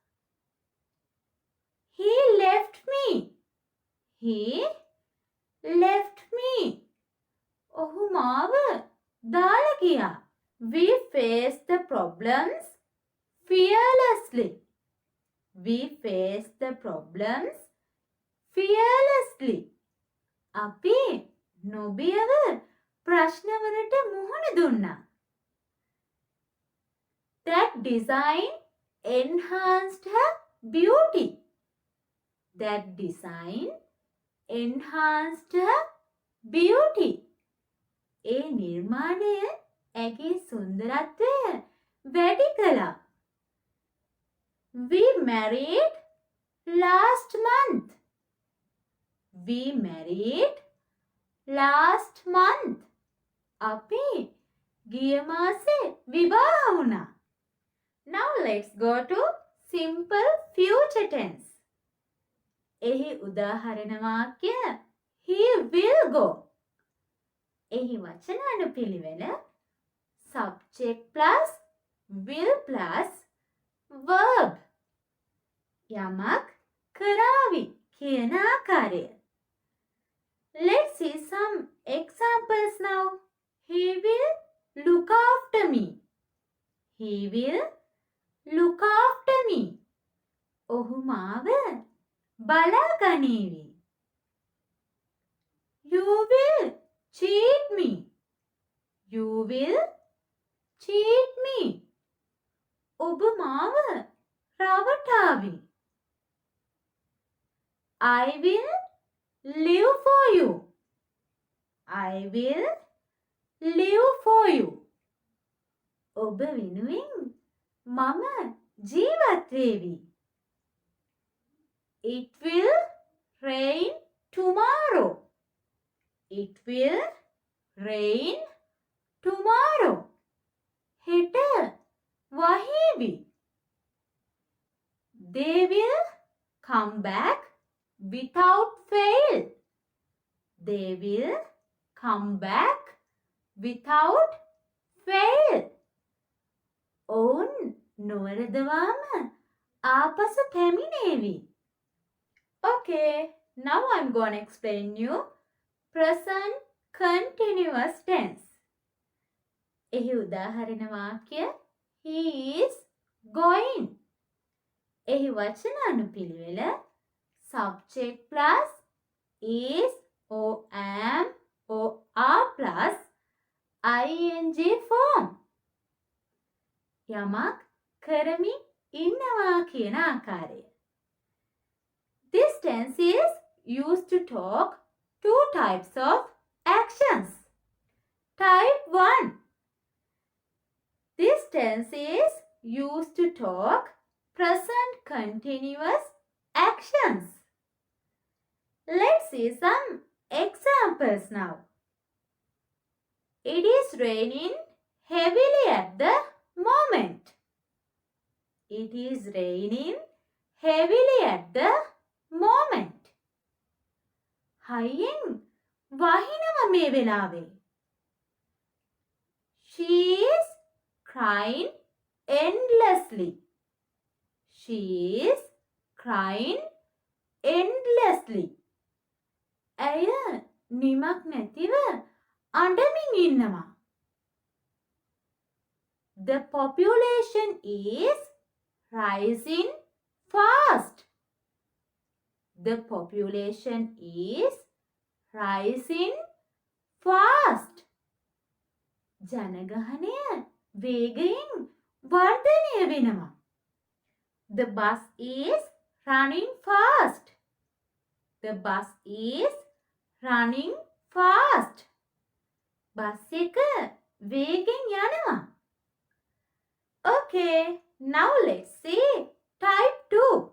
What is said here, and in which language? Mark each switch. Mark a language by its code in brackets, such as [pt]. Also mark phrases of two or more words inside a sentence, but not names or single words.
[en] He left me. He left me. [si] ඔහු මාව දාලා ගියා. [en] We face the problems fearlessly. We face the problems fearlessly. [si] අපි නොබියව ප්‍රශ්නවලට මුහුණ දුන්නා. [en] That design enhanced her beauty. That design enhanced her beauty. [si] ඒ නිර්මාණය ඇගේ සුන්දරත්වය වැඩි කළා. [en] We married last month. We married last month. [si] අපි ගිය මාසේ විවාහ වුණා. [en] Now let's go to simple future tense. [si] එහි උදාහරණ වාක්‍ය [en] he will go. [si] එහි වචනානුපිළිවෙල [en] subject plus will plus verb. [si] යමක් කරાવી කියන ආකාරය. [en] Let's see some examples now. He will look after me. He will look after me. [si] ඔහු මාව බලා ගනීවි. [en] You will cheat me. You will cheat me. [si] ඔබ මාව රවටාවි. [en] I will live for you. I will live for you. [si] ඔබ වෙනුවෙන් මම ජීවත් වේවි. [en] It will rain tomorrow. It will rain tomorrow. [si] හෙට වහීවි. [en] They will come back without fail. They will come back without fail. [si] ඔවුන් නොවරදවාම ආපසු පැමිණේවි. [en] Okay, now I'm going to explain you present continuous tense. [si] එහි උදාහරණ වාක්‍ය [en] he is going. [si] එහි වචන අනුපිළිවෙල [en] subject plus is or am or are plus ing form. [si] යමක් කරමින් ඉන්නවා කියන ආකාරය. [en] This tense is used to talk two types of actions. Type 1. This tense is used to talk present continuous actions. Let's see some examples now. It is raining heavily at the moment. It is raining heavily at the moment. [si] හයියෙන් වහිනව මේ වෙලාවේ. [en] She is crying endlessly. She is crying endlessly. [si] ඇය නිමක් නැතිව අඬමින් ඉන්නවා. [en] The population is rising fast. The population is rising fast. [si] ජනගහනය වේගයෙන් වර්ධනය වෙනවා. [en] The bus is running fast. The bus is running fast. [si] බස් එක වේගෙන් යනවා. [en] Okay, now let's see type 2.